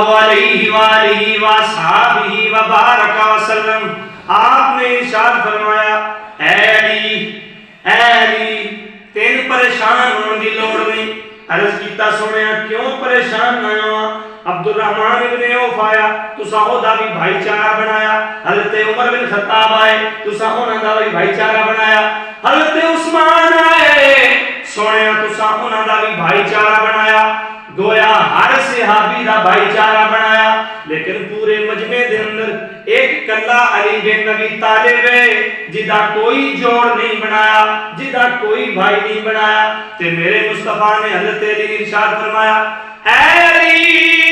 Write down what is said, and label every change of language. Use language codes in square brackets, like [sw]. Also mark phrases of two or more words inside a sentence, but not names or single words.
[ar] علیہ وآلہ وصحابہ وبارک وسلم [pa] آپ نے ارشاد فرمایا اے علی تین پریشان ہونے کی لوڑ نہیں عرض کیتا سنیا کیوں پریشان نہ ہوا عبد الرحمن ابن عوف آیا تسا اودا بھی بھائی چارہ بنایا حضرت عمر بن خطاب آئے تسا انہاں دا بھی بھائی چارہ بنایا حضرت عثمان آئے سنیا تسا انہاں دا بھی بھائی چارہ بنایا گویا ہر صحابی دا بھائی چارہ بنایا لیکن پورے مجمع دے اندر ایک کلا علی بن ابی طالب جدا کوئی جوڑ نہیں بنایا جدا کوئی بھائی نہیں بنایا تے میرے مصطفیٰ نے حضرت علی نے ارشاد فرمایا اے علی